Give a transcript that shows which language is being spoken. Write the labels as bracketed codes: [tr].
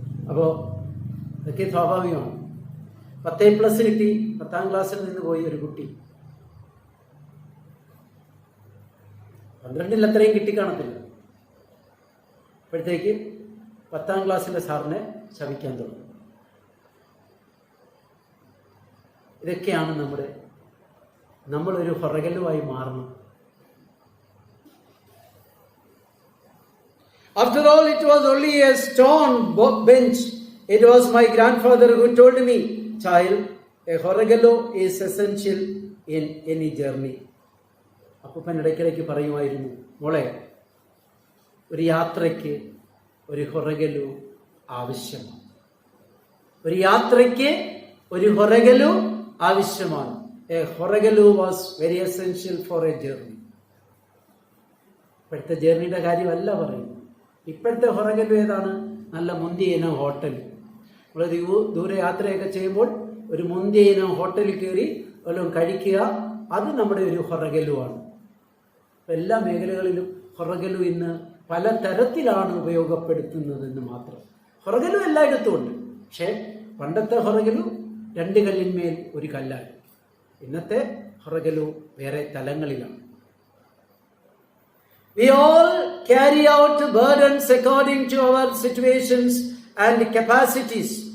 [ml] അപ്പോൾ ഇതൊക്കെ സ്വാഭാവികമാണ്. 10+ കിട്ടി, 10ാം ക്ലാസ്സിൽ നിന്ന് പോയി ഒരു കുട്ടി 12ൽ അത്രയും കിട്ടിക്കാണത്തില്ല. അപ്പോഴത്തേക്ക് 10ാം ക്ലാസ്സിലെ സാറിനെ ശപിക്കാൻ തുടങ്ങും. ഇതൊക്കെയാണ് നമ്മളൊരു ഹൊറഗല്ലുവായി മാറണം. [en] After all, it was only a stone bench. It was my grandfather who told me, child, a Horagalu is essential in any journey. [ml] അപ്പൂപ്പൻ ഇടയ്ക്കിടയ്ക്ക് പറയുമായിരുന്നു, മോളെ, ഒരു യാത്രയ്ക്ക് ഒരു ഹൊറഗലു ആവശ്യമാണ്. ഒരു യാത്രയ്ക്ക് ഒരു ഹൊറഗലു ആവശ്യമാണ്. [en] A ഹൊറഗലു was very essential for a journey. [ml] ഇപ്പോഴത്തെ ജേർണിയുടെ കാര്യമല്ല പറയുന്നത്. ഇപ്പോഴത്തെ ഹൊറഗലു ഏതാണ്? നല്ല മുന്തിയ ഇനം ഹോട്ടൽ. നമ്മൾ ദൂരെ യാത്രയൊക്കെ ചെയ്യുമ്പോൾ ഒരു മുന്തിയ ഇനം ഹോട്ടലിൽ കയറി വല്ലതും കഴിക്കുക, അത് നമ്മുടെ ഒരു ഹൊറഗലുവാണ്. എല്ലാ മേഖലകളിലും ഹൊറഗലു ഇന്ന് പല തരത്തിലാണ് ഉപയോഗപ്പെടുത്തുന്നതെന്ന് മാത്രം. ഹൊറഗലു എല്ലായിടത്തും ഉണ്ട്. പക്ഷേ പണ്ടത്തെ ഹൊറഗലു 2 കല്ലിന്മേൽ ഒരു കല്ലായി. ഇന്നത്തെ ഹൊറഗലു വേറെ തലങ്ങളിലാണ്. [en] We all carry out burdens according to our situations and capacities.